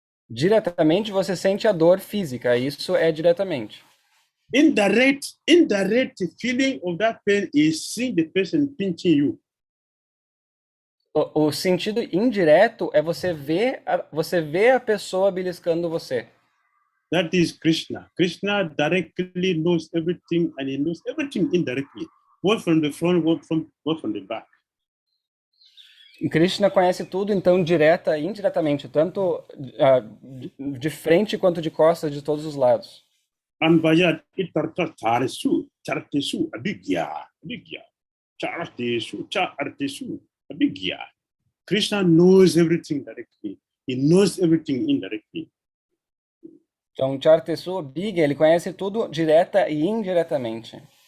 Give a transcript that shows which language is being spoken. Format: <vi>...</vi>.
<pt>Diretamente você sente a dor física, isso é diretamente.</pt> <en>Indirect feeling of that pain is seeing the person pinching you.</en> <pt>O sentido indireto é você ver a pessoa beliscando você.</pt> <en>That is Krishna. Krishna directly knows everything and he knows everything indirectly. Both from the front, both from the back.</en> <pt>Krishna conhece tudo, então, direta e indiretamente, tanto de frente quanto de costas, de todos os lados.</pt> <sa>Anvayat itarta charesu, chartesu, abhigya, chartesu, abhigya.</sa> <en>Krishna knows everything directly. He knows everything indirectly.</en> <pt>Então, Chartesu, Big, ele conhece tudo direta e indiretamente.</pt>